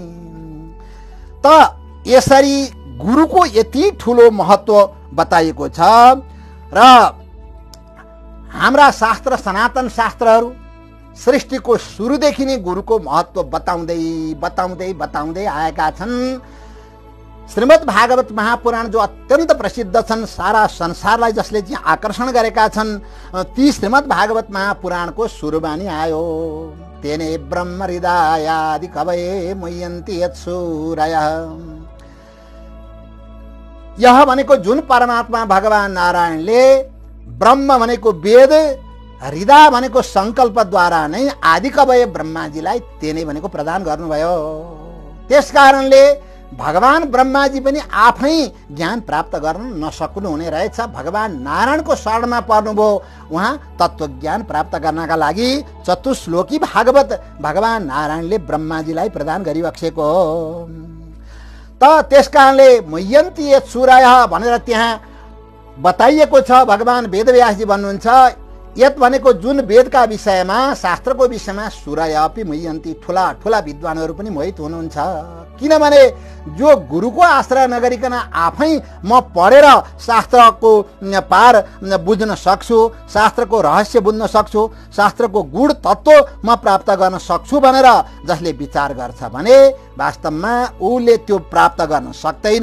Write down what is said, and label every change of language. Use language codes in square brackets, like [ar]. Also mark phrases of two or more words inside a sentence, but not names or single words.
[ne] त यसरी गुरुको यति ठुलो महत्त्व बताइएको छ र हाम्रा शास्त्र, सनातन शास्त्रहरू सृष्टिको सुरुदेखि नै गुरुको महत्त्व बताउँदै बताउँदै बताउँदै आएका छन्। श्रीमद् भागवत महापुराण जो अत्यन्त प्रसिद्ध छन्, सारा संसारलाई जसले चाहिँ आकर्षण गरेका छन्, ती श्रीमद् भागवत महापुराणको सुरुवाणी आयो, [sa] तेने ब्रह्म हृदयादि कवये मुह्यन्ति यत्सूरयः। [ne] यह भनेको जुन परमात्मा भगवान नारायणले ब्रह्म भनेको वेद, हृदय भनेको संकल्पद्वारा नै आदिकवय ब्रह्माजीलाई तेने भनेको प्रदान गर्नुभयो। त्यस कारणले भगवान ब्रह्माजी पनि आफै ज्ञान प्राप्त गर्न नसक्नु हुने रहेछ। भगवान नारायणको शरणमा पर्नुभयो, उहाँ तत्त्वज्ञान प्राप्त गर्नका लागि चतुश्लोकी भागवत भगवान नारायणले ब्रह्माजीलाई प्रदान गरिबक्सेको हो। त त्यस कारणले [sa] मुह्यन्ति यत्सूरयः [ne] भनेर त्यहाँ बताइएको छ। भगवान वेदव्यासजी भन्नुहुन्छ, यत भनेको जुन वेदका विषयमा, शास्त्रको विषयमा [sa] सूरय अपि मुह्यन्ति, [ne] ठुला ठुला विद्वानहरू पनि मोहित हुनुहुन्छ। किनभने जो गुरुको आश्रय नगरिकन आफै म पढेर शास्त्रको पार बुझ्न सक्छु, शास्त्रको रहस्य बुझ्न सक्छु, शास्त्रको गुण तत्त्व म प्राप्त गर्न सक्छु भनेर जसले विचार गर्छ भने वास्तवमा उसले त्यो प्राप्त गर्न सक्दैन।